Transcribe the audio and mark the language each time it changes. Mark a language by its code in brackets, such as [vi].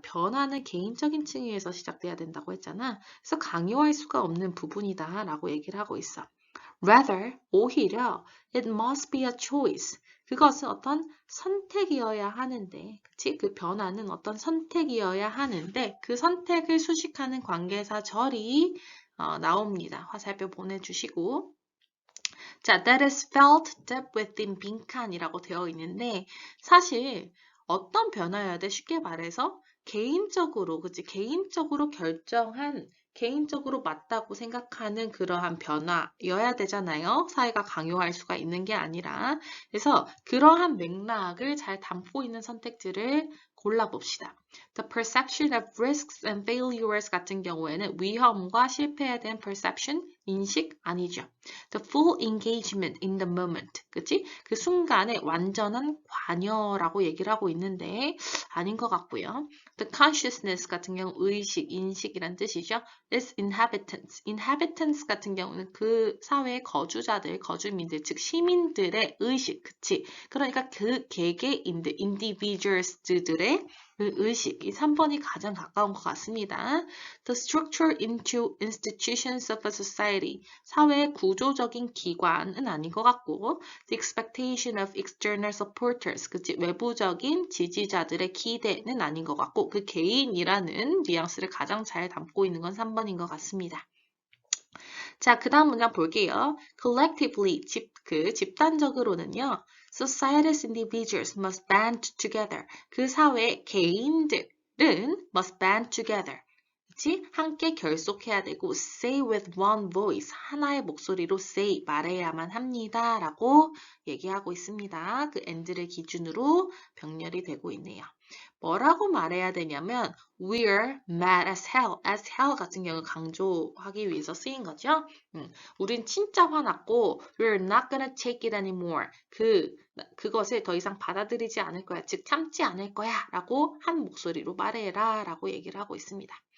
[ko] 변화는 개인적인 층위에서 시작돼야 된다고 했잖아. 그래서 강요할 수가 없는 부분이다 라고 얘기를 하고 있어. [en] Rather, [ko] 오히려 [en] it must be a choice. [ko] 그것은 어떤 선택이어야 하는데, 그치? 그 변화는 어떤 선택이어야 하는데, 그 선택을 수식하는 관계사절이 나옵니다. 화살표 보내주시고. 자, [en] that is felt deep within [ko] 빈칸이라고 되어 있는데, 사실 어떤 변화여야 돼? 쉽게 말해서 개인적으로, 그치? 개인적으로 맞다고 생각하는 그러한 변화여야 되잖아요. 사회가 강요할 수가 있는 게 아니라. 그래서 그러한 맥락을 잘 담고 있는 선택지를 골라봅시다. The perception of risks and failures 같은 경우에는 위험과 실패에 대한 perception, 인식 아니죠. [en] The full engagement in the moment. [ko] 그치? 그 순간에 완전한 관여라고 얘기를 하고 있는데 아닌 것 같고요. [en] The consciousness [ko] 같은 경우 의식, 인식이란 뜻이죠. [en] Its inhabitants. [ko] inhabitants 같은 경우는 그 사회의 거주자들, 거주민들, 즉 시민들의 의식, 그치? 그러니까 그 개개인들, individuals들의 그 의식, 이 3번이 가장 가까운 것 같습니다. [en] The structure into institutions of a society. [ko] 사회의 구조적인 기관은 아닌 것 같고, [en] the expectation of external supporters. [ko] 그치? 외부적인 지지자들의 기대는 아닌 것 같고, 그 개인이라는 뉘앙스를 가장 잘 담고 있는 건 3번인 것 같습니다. 자, 그 다음 문장 볼게요. collectively, 집단적으로는요. [en] society's individuals must band together. [ko] 그 사회의 개인들은 [en] must band together. [ko] 그치? 함께 결속해야 되고 [en] say with one voice, [ko] 하나의 목소리로 say, 말해야만 합니다. 라고 얘기하고 있습니다. 그 and를 기준으로 병렬이 되고 있네요. 뭐라고 말해야 되냐면 [en] we're mad as hell [ko] 같은 경우 강조하기 위해서 쓰인 거죠. 우린 진짜 화났고 [en] we're not gonna take it anymore. [ko] 그것을 더 이상 받아들이지 않을 거야. 즉 참지 않을 거야. 라고 한 목소리로 말해라. 라고 얘기를 하고 있습니다.